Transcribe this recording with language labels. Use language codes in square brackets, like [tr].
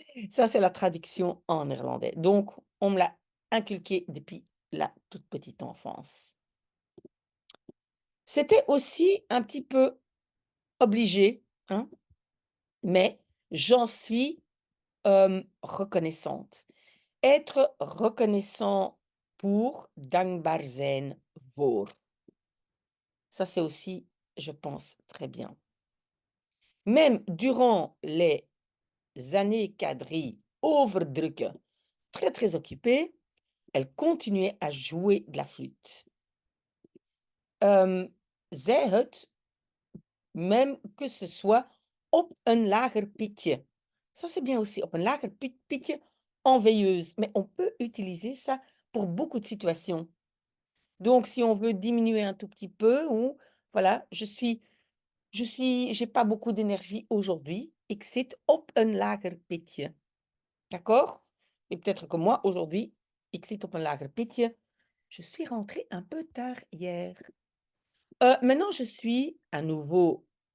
[fr] Ça, c'est la traduction en néerlandais. Donc on me l'a inculqué depuis la toute petite enfance. C'était aussi un petit peu obligé, hein. mais j'en suis, reconnaissante. Être reconnaissant pour, [nl] dankbaar zijn voor. [fr] Ça, c'est aussi, je pense, très bien. Même durant les années quadrilles overdrukken, très, très occupée, elle continuait à jouer de la flûte. [nl] Zij het, [fr] même que ce soit [nl] op een lager pitje. [fr] Ça, c'est bien aussi, [nl] op een lager pitje [fr] en veilleuse, mais on peut utiliser ça pour beaucoup de situations. Donc si on veut diminuer un tout petit peu ou voilà, j'ai pas beaucoup d'énergie aujourd'hui. [nl] Ik zit op een lager pitje. [fr] D'accord? Et peut-être que moi, aujourd'hui, [nl] ik zit op een lager pitje. [fr] Je suis rentrée un peu tard hier. Maintenant, je suis à niveau.